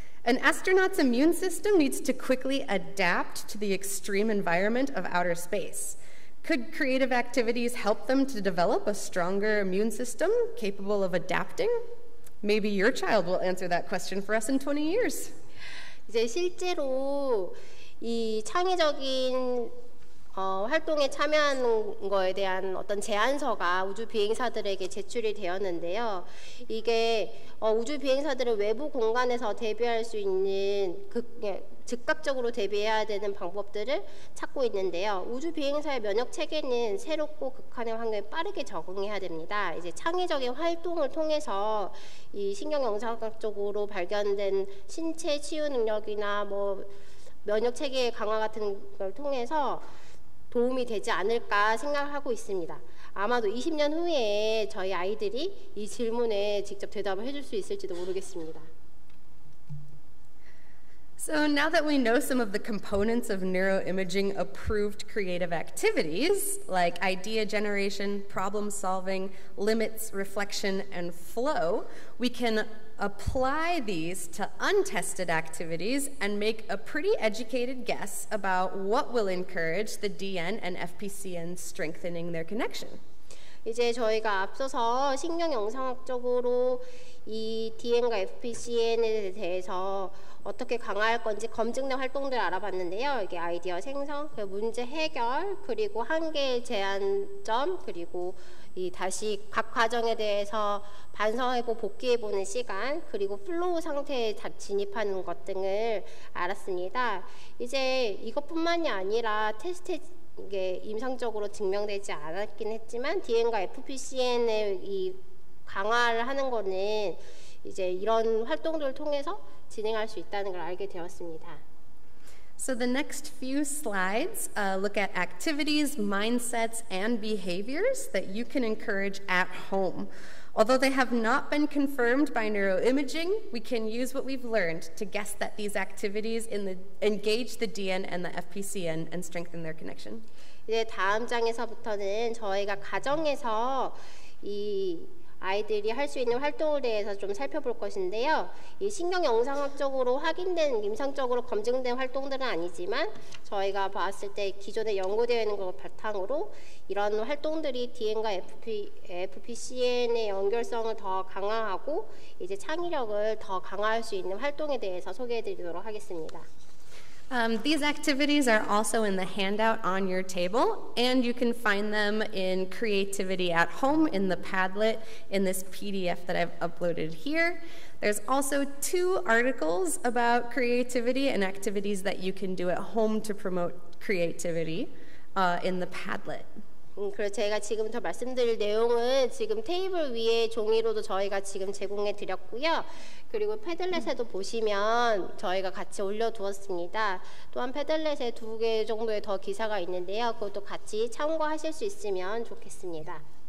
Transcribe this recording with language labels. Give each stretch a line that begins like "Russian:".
English: An astronaut's immune system needs to quickly adapt to the extreme environment of outer space. Could creative activities help them to develop a stronger immune system capable of adapting? Maybe your child will answer that question for us in 20 years.
Korean: 이제 실제로 이 창의적인 활동에 참여하는 거에 대한 어떤 제안서가 우주 비행사들에게 제출이 되었는데요. 이게 우주 비행사들은 외부 공간에서 대비할 수 있는 즉각적으로 대비해야 되는 방법들을 찾고 있는데요. 우주 비행사의 면역 체계는 새롭고 극한의 환경에 빠르게 적응해야 됩니다. 이제 창의적인 활동을 통해서 이 신경 영상학적으로 발견된 신체 치유 능력이나 뭐 면역 체계의 강화 같은 걸 통해서 도움이 되지 않을까 생각하고 있습니다. 아마도 20년 후에 저희 아이들이 이 질문에 직접 대답을 해줄 수 있을지도 모르겠습니다.
English: So now that we know some of the components of neuroimaging approved creative activities, like idea generation, problem solving, limits, reflection, and flow, we can apply these to untested activities and make a pretty educated guess about what will encourage the DN and FPCN strengthening their connection.
Korean: 이제 저희가 앞서서 신경 영상학적으로 이 DN과 FPCN에 대해서 어떻게 강화할 건지 검증된 활동들을 알아봤는데요. 이게 아이디어 생성, 문제 해결, 그리고 한계의 제한점, 그리고 이 다시 각 과정에 대해서 반성해보고 복귀해보는 시간, 그리고 플로우 상태에 진입하는 것 등을 알았습니다. 이제 이것뿐만이 아니라 테스트에 이게 임상적으로 증명되지 않았긴 했지만 DN과 FPCN의 이 강화를 하는 거는 이제 이런 활동들을 통해서 진행할 수 있다는 걸 알게 되었습니다.
English: So the next few slides look at activities, mindsets, and behaviors that you can encourage at home. Although they have not been confirmed by neuroimaging, we can use what we've learned to guess that these activities engage the DN and the FPCN and strengthen their connection.
Korean: 이제 다음 장에서부터는 저희가 가정에서 이 아이들이 할 수 있는 활동에 대해서 좀 살펴볼 것인데요. 이 신경 영상학적으로 확인된 임상적으로 검증된 활동들은 아니지만 저희가 봤을 때 기존에 연구되어 있는 것 바탕으로 이런 활동들이 DN과 FPCN의 연결성을 더 강화하고 이제 창의력을 더 강화할 수 있는 활동에 대해서 소개해드리도록 하겠습니다.
English: These activities are also in the handout on your table, and you can find them in Creativity at Home in the Padlet in this PDF that I've uploaded here. There's also 2 articles about creativity and activities that you can do at home to promote creativity in the Padlet.
Korean: 그래서 제가 지금부터 말씀드릴 내용은 지금 테이블 위에 종이로도 저희가 지금 제공해 드렸고요. 그리고 패들렛에도 보시면 저희가 같이 올려두었습니다. 또한 패들렛에 2개 정도의 더 기사가 있는데요. 그것도 같이 참고하실 수 있으면 좋겠습니다.